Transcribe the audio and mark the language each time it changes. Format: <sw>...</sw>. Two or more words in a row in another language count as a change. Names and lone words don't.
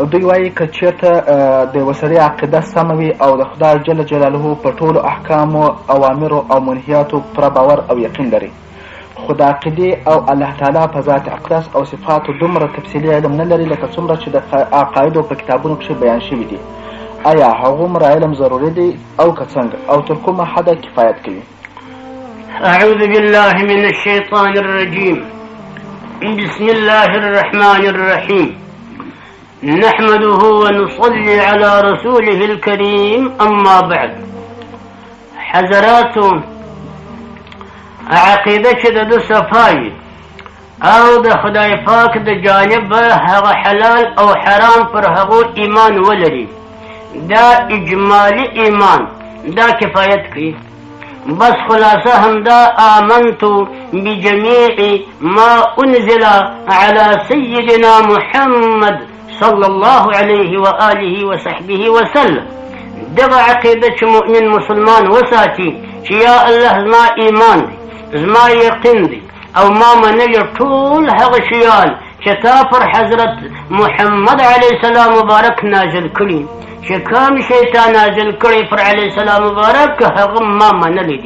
<ps>دوی وایي که چېرته د یوه سړي عقیده سمه وي او د خدای</ps> <ar>جل جلاله</ar> <ps>په ټولو احکامو اوامرو او منهیاتو پوره باور او یقین لري، خو د عقیدې او الله تعالی په ذات اقدس او صفاتو دومره تفصیلي علم نه لري لکه څومره چې د عقایدو په کتابونو کښې بیان شوي دي. آیا هغومره علم ضروري دی او که څنګه او تر کومه حده کفایت کوي؟</ps> <ar>أعوذ بالله من الشيطان الرجيم. بسم الله الرحمن الرحيم. نحمده ونصلي على رسوله الكريم. أما بعد،</ar> <ps>حضراتو عقیده چې د صفای او د خدای پاک د جانب هغه حلال او حرام پر هغو ایمان ولري، دا اجمالی ایمان دا کفایت کوي. بس خلاصه همدا</ps> <ar>آمنتو بجميع ما انزل على سيدنا محمد صلى الله عليه وآله وصحبه وسلم.</ar> <ps>دغه عقیده چې مؤمن مسلمان وساتي چې یا الله زما ایمان دی، زما یقین دی او ما منلی ټول هغه شیان چې تا پر حضرت محمد</ps> <ar>علیه السلام</ar> <ps>مبارک نازل کړي، چې کوم شی تا نازل کړی پر</ps> <ar>علیه السلام</ar> <ps>مبارک هغه ما منلی دي.</ps>